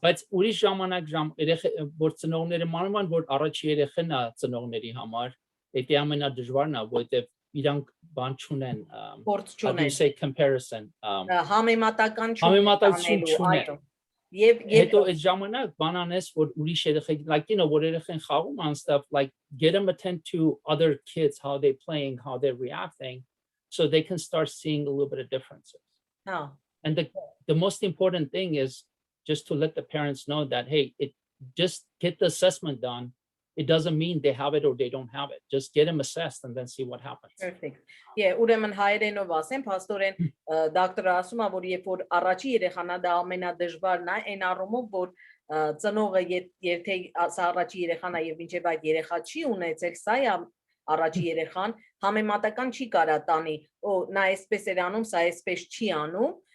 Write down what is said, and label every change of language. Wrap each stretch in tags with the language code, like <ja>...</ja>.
<hy>Բայց ուրիշ ժամանակ որ ծնողները մանվում են, որ առաջի երեխան է ծնողների համար, դա ամենադժվարն է, որովհետև իրանք բան չունեն, comparison, համեմատական</hy> <en>չունեն։</en> <hy>Հետո այդ ժամանակ բան անես, որ ուրիշ երեխեք,</hy> <en>like</en> <hy>որ երեխան խաղում</hy> <en>and stuff, like get them attend to other kids, how they playing, how they're reacting, so they can start seeing a little bit of differences. And the most important thing is just to let the parents know that, hey, just get the assessment done. It doesn't mean they have it or they don't have it. Just get them assessed and then see what happens. Perfect.</en> <hy>Yeah, ուրեմն հայերենով ասեմ, փաստորեն դոկտորը ասում է, որ երբ որ առաջի երեխան է, դա ամենադժվարն է, այն առումով, որ ծնողը եթե սա առաջի երեխան է եւ մինչեւ այդ երեխա չի ունեցել, սա է առաջի երեխան, համեմատական չի կարա տանի, նա այսպես էր անում, սա այսպես չի անում,</hy>